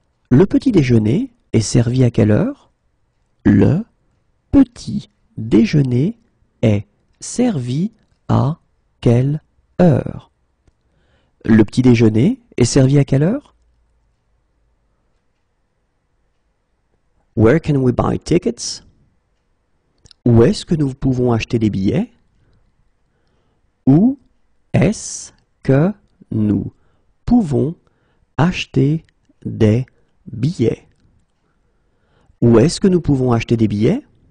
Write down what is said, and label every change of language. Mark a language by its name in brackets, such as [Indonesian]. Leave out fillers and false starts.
[French] Le petit déjeuner est servi à quelle heure? Le petit déjeuner est servi à quelle heure? Le petit déjeuner est servi à quelle heure? [English] Where can we buy tickets? [French] Où est-ce que nous pouvons acheter des billets? Où est-ce que nous pouvons acheter des billets? Où est-ce que nous pouvons acheter des billets?